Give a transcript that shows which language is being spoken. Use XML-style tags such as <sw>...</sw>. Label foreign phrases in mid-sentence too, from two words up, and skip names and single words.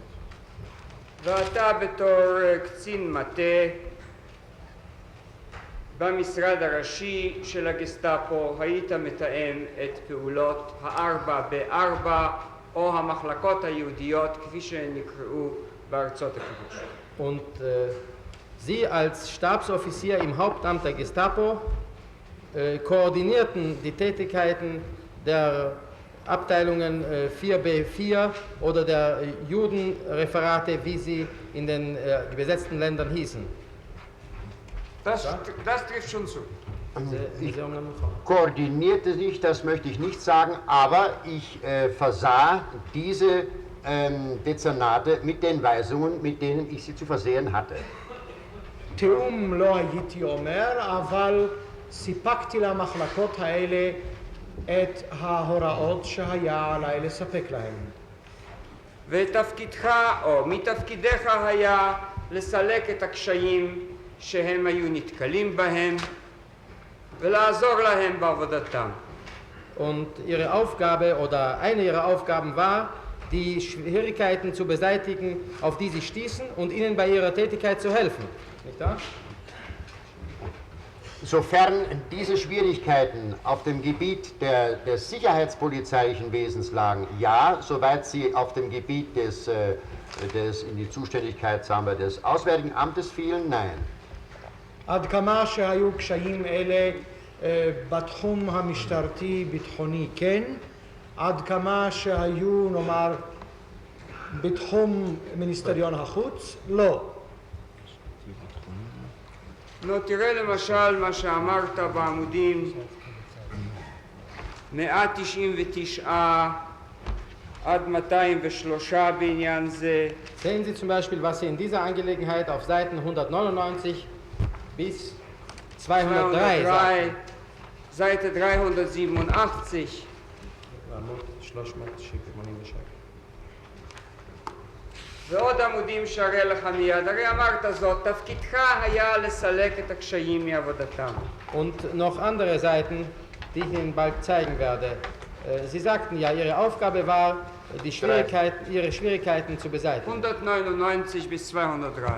<he>ואתה בתור קצין מטה במשרד הראשי של הגסטאפו היית מתאם את פעולות ה-4B4 או המחלקות היהודיות כפי שהן נקראו בארצות הכיבוש.</he> <de>Und Sie als Stabsoffizier im Hauptamt der Gestapo koordinierten die Tätigkeiten der Abteilungen 4B4 oder der Judenreferate, wie sie in den besetzten Ländern hießen. Das trifft schon zu. Koordinierte sich, das möchte ich nicht sagen, aber ich versah diese Dezernate mit den Weisungen, mit denen ich sie zu versehen hatte.</de> <he>תיאום לא הייתי אומר, אבל סיפקתי למחלקות האלה את ההוראות שהיה עליי לספק להם. ותפקידך, או מתפקידך היה לסלק את הקשיים שהם היו נתקלים בהם ולעזור להם בעבודתם.</he> <de>Und ihre Aufgabe oder eine ihrer Aufgaben war, die Schwierigkeiten zu beseitigen, auf die sie stießen und ihnen bei ihrer Tätigkeit zu helfen. Nicht wahr? Sofern diese Schwierigkeiten auf dem Gebiet des sicherheitspolizeilichen Wesens lagen, ja, soweit sie auf dem Gebiet in die Zuständigkeit, sagen wir, des Auswärtigen Amtes fielen, nein.</de> <he>עד כמה שהיו קשיים אלה בתחום המשטרתי-ביטחוני כן, עד כמה שהיו נאמר בתחום מיניסטריון החוץ, לא. נו, תראה למשל מה שאמרת בעמודים 199 עד 203 בעניין זה.</he> <de>Sehen Sie zum Beispiel, was Sie in dieser Angelegenheit auf Seiten 199 bis 203 sagen. Seite 387.</de> <he>ועוד עמודים שהראה לך מיד, הרי אמרת זאת, תפקידך היה לסלק את הקשיים מעבודתם.</he> <de>Und noch andere Seiten, die ich Ihnen bald zeigen werde. Sie sagten ja, Ihre Aufgabe war, Ihre Schwierigkeiten zu beseitigen. 199 bis 203. Danke.</de>